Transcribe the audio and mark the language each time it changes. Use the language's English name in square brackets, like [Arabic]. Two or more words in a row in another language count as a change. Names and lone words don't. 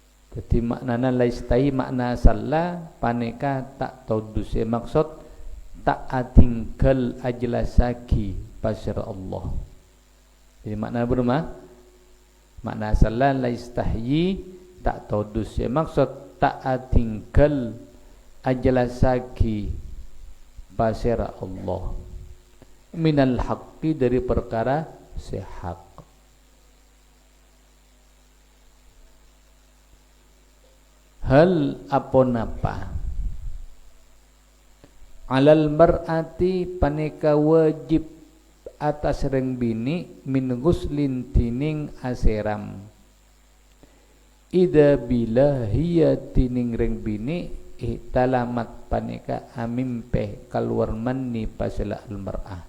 [Madurese] Jadi maknana [Arabic] لا يستحي [Madurese] makna salla paneka tak todus maksud tak atinggal ajlasaki pasir Allah. Jadi makna berumah makna salla [Arabic] لا يستحيي [Madurese] tak todus maksud tak atinggal ajlasaki pasir Allah [Arabic] من الحق [Madurese] dari perkara sehak. Hal aponapa [Arabic] على المرأة [Madurese] paneka wajib atas reng bini [Arabic] من غسل [Madurese] tining aseram ida bila hiya tining reng bini ihtalamat paneka amimpe keluar manni pasala [Arabic] المرأة.